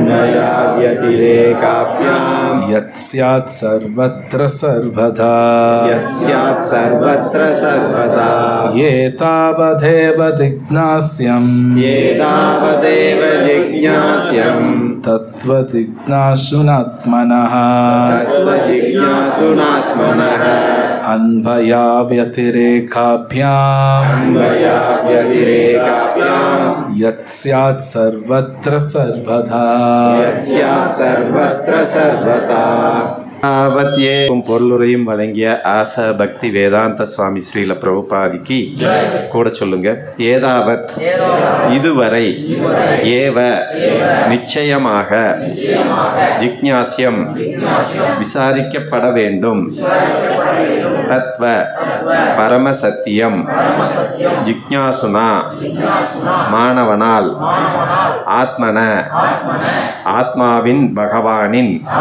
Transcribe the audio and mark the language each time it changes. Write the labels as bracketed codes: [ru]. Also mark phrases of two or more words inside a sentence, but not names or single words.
[sa] यत्स्यात् सर्वत्र सर्वदा एतावदेव जिज्ञास्यम् तत्त्वजिज्ञासुनात्मनः अन्वया व्यतिरेकाभ्याम् यत्स्यात् सर्वत्र सर्वदा [ta] பொருளுரையும் வழங்கிய ஆச பக்தி வேதாந்த சுவாமி ஸ்ரீல பிரபுபாதிக்கு கூட சொல்லுங்க. ஏதாவத் இதுவரை, ஏவ நிச்சயமாக, ஜிக்ஞாஸ்யம் விசாரிக்கப்பட வேண்டும், தத்வ பரமசத்தியம், ஜிக்ஞாசுனா மாணவனால், ஆத்மன ஆத்மாவின் பகவானின்,